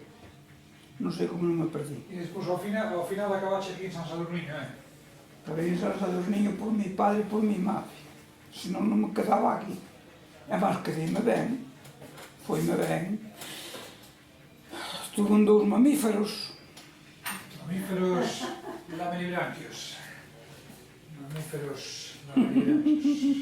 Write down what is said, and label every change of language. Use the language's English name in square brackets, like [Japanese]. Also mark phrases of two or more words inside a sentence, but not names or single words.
[Galician] Non sei como non me perdí. E despois ao final acabaxe aquí en San Sadurniño, Acabei en San Sadurniño por [Spanish] mi padre [Galician] e por [Spanish] mi madre. [Galician] Senón non me quedaba aquí. E máis quedeime ben. Foime ben. [Spanish] Estuve en 2 mamíferos. Mamíferos lamelibranquios. Mamíferos lamelibranquios.